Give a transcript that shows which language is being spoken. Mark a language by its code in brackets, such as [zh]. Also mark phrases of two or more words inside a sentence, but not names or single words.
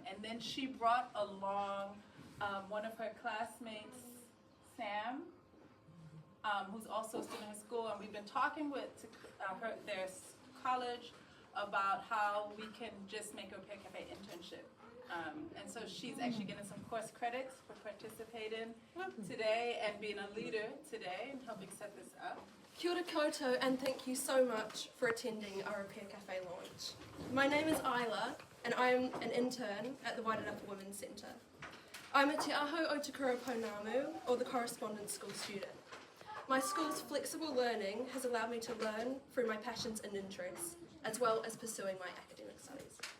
[en] And then she brought along one of her classmates, Sam, who's also a student in school, and we've been talking with their college about how we can just make a Repair Café internship. And so she's actually getting some course credits for participating today and being a leader today and helping set this up. [mi] Kia ora koutou, [en] and thank you so much for attending our Repair Café launch. My name is Isla, and I am an intern at the Wairarapa Women's Centre. I'm a Te Aho o Te Kura Pounamu, or the correspondence school student. My school's flexible learning has allowed me to learn through my passions and interests, as well as pursuing my academic studies.